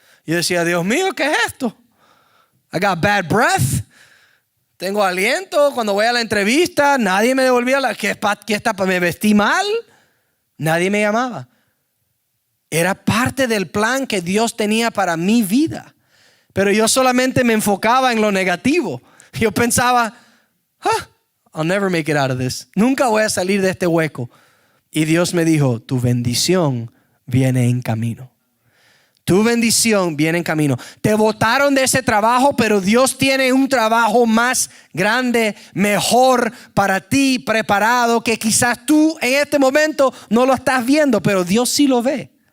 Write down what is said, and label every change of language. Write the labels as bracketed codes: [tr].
[es] Yo decía: Dios mío, ¿qué es esto? [en] I got bad breath. [es] Tengo aliento. Cuando voy a la entrevista, nadie me devolvía me vestí mal. Nadie me llamaba. Era parte del plan que Dios tenía para mi vida. Pero yo solamente me enfocaba en lo negativo. Yo pensaba: [en] I'll never make it out of this. [es] Nunca voy a salir de este hueco. Y Dios me dijo: tu bendición viene en camino. Tu bendición viene en camino. Te botaron de ese trabajo, pero Dios tiene un trabajo más grande, mejor para ti, preparado, que quizás tú en este momento no lo estás viendo, pero Dios sí lo ve.